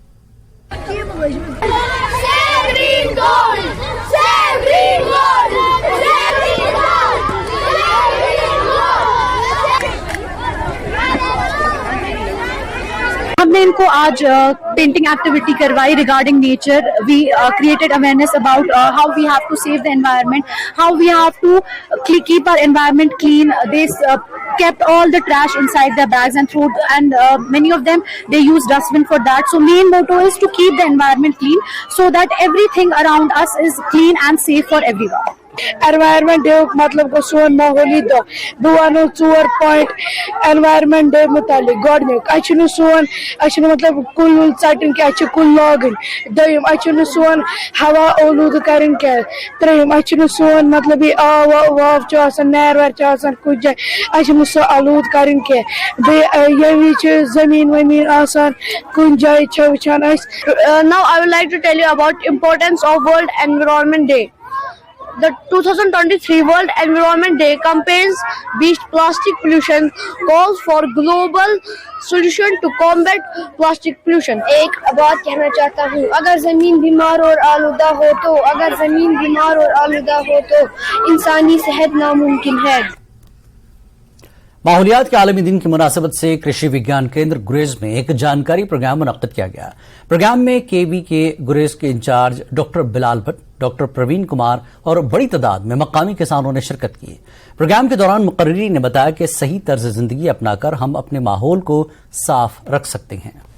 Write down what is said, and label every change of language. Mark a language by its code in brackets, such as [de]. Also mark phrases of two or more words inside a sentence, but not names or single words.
[ur] ہم نے ان کو آج [en] painting activity [ur] کروائی [en] regarding nature. we created awareness about how we have to save the environment, how we have to keep our environment clean. They kept all the trash inside their bags and threw, and many of them they use dustbin for that. So main motto is to keep the environment clean so that everything around us is clean and safe for everyone. [ks] Environment Day مطلب گو سون ماحولی دۄہ. بہٕ وَنو 4 پویِنٹ Environment Day مُتعلق. گۄڈٕنیُک اَسہِ چھُنہٕ مطلب کُلۍ وُلۍ ژَٹٕنۍ کینٛہہ, اَسہِ چھِ کُلۍ لاگٕنۍ. دوٚیِم اَسہِ چھُنہٕ سون ہوا اولوٗدٕ کَرٕنۍ کینٛہہ. ترٛیٚیِم اَسہِ چھُنہٕ سون مطلب یہِ آب واب چھُ آسان, نیر ویر چھُ آسان کُنہِ جایہِ, اَسہِ چھُنہٕ سُہ آلوٗدٕ کَرٕنۍ کینٛہہ. بیٚیہِ ییٚمہِ وِزِ چھِ زٔمیٖن ؤمیٖن آسان کُنہِ جایہِ چھِ وٕچھان أسۍ. [en] Now I would like to tell you about importance of World Environment Day. The 2023 World Environment Day campaigns beat plastic pollution, calls for global solution to combat plastic pollution. [ur] ایک بات کہنا چاہتا ہوں, اگر زمین بیمار اور آلودہ ہو تو انسانی صحت ناممکن ہے. ماحولیات کے عالمی دن کی مناسبت سے کرشی وگیان کیندر گریز میں ایک جانکاری پروگرام منعقد کیا گیا۔ پروگرام میں کے وی کے گریز کے انچارج ڈاکٹر بلال بھٹ، ڈاکٹر پروین کمار اور بڑی تعداد میں مقامی کسانوں نے شرکت کی۔ پروگرام کے دوران مقررین نے بتایا کہ صحیح طرز زندگی اپنا کر ہم اپنے ماحول کو صاف رکھ سکتے ہیں۔